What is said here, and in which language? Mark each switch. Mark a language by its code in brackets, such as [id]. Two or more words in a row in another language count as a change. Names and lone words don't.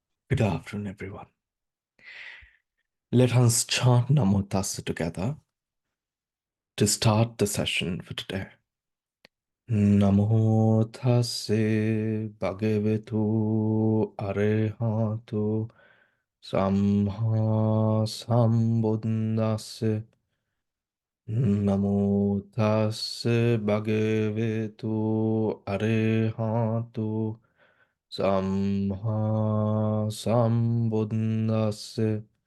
[en] Good afternoon, everyone. Let us chant Namo Tassa together to start the session for today. [pi] Namo Tasse Bhagavatu Arehato Samma Sambuddhassa. Namo Tasse Bhagavatu Arehato Samma Sambuddhassa.